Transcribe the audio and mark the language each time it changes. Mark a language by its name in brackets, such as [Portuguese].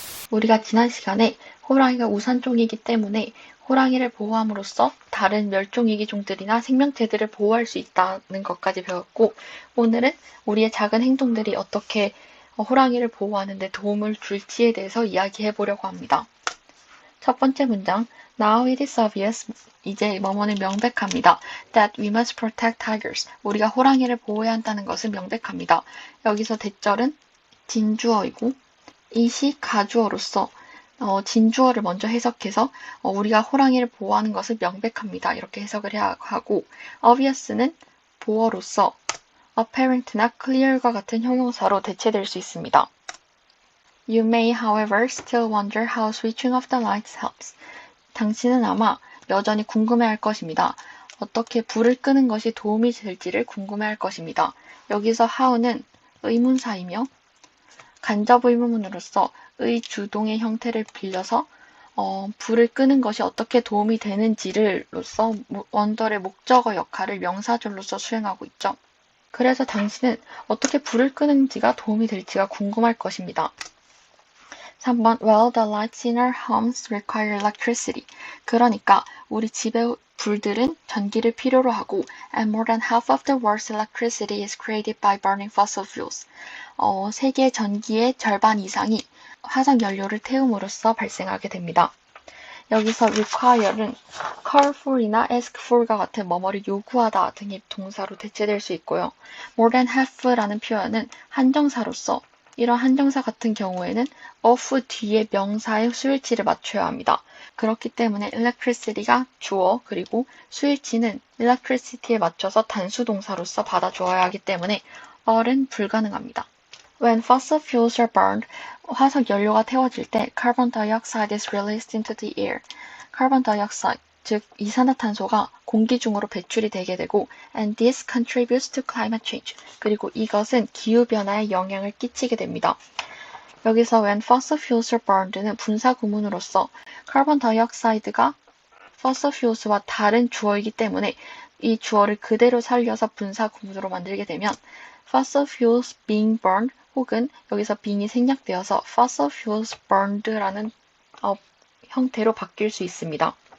[Korean] 우리가 지난 시간에 호랑이가 우산종이기 때문에 호랑이를 보호함으로써 다른 멸종위기종들이나 생명체들을 보호할 수 있다는 것까지 배웠고, 오늘은 우리의 작은 행동들이 어떻게 호랑이를 보호하는 데 도움을 줄지에 대해서 이야기해 보려고 합니다. 첫 번째 문장, [English] Now it is obvious. [Korean] 이제 뭐뭐는 명백합니다. [English] That we must protect tigers. [Korean] 우리가 호랑이를 보호해야 한다는 것은 명백합니다. 여기서 대절은 진주어이고 이시 가주어로서 진주어를 먼저 해석해서 우리가 호랑이를 보호하는 것을 명백합니다. 이렇게 해석을 해야 하고, obvious는 보어로서 apparent나 clear과 같은 형용사로 대체될 수 있습니다. [English] You may, however, still wonder how switching off the lights helps. [Korean] 당신은 아마 여전히 궁금해할 것입니다. 어떻게 불을 끄는 것이 도움이 될지를 궁금해할 것입니다. 여기서 how는 의문사이며 간접 의문문으로서 의 주동의 형태를 빌려서 불을 끄는 것이 어떻게 도움이 되는지를로서 원더의 목적어 역할을 명사절로서 수행하고 있죠. 그래서 당신은 어떻게 불을 끄는지가 도움이 될지가 궁금할 것입니다. [English] 3번 Well, the lights in our homes require electricity. [Korean] 그러니까 우리 집의 불들은 전기를 필요로 하고 [English] and more than half of the world's electricity is created by burning fossil fuels. [Korean] 세계 전기의 절반 이상이 화석 연료를 태움으로써 발생하게 됩니다. 여기서 require는 call for이나 ask for과 같은 뭐뭐를 요구하다 등의 동사로 대체될 수 있고요. more than half라는 표현은 한정사로서 이런 한정사 같은 경우에는 of 뒤에 명사의 수일치를 맞춰야 합니다. 그렇기 때문에 electricity가 주어 그리고 수일치는 electricity에 맞춰서 단수 동사로서 받아주어야 하기 때문에 or은 불가능합니다. [English] When fossil fuels are burned, [Korean] 화석 연료가 태워질 때 [English] carbon dioxide is released into the air. [Korean] carbon dioxide, 즉 이산화탄소가 공기 중으로 배출이 되게 되고 [English] and this contributes to climate change. [Korean] 그리고 이것은 기후변화에 영향을 끼치게 됩니다. 여기서 when fossil fuels are burned는 분사 구문으로서 carbon dioxide가 fossil fuels와 다른 주어이기 때문에 이 주어를 그대로 살려서 분사 구문으로 만들게 되면 fossil fuels being burned 혹은 여기서 being이 생략되어서 fossil fuels burned라는 형태로 바뀔 수 있습니다.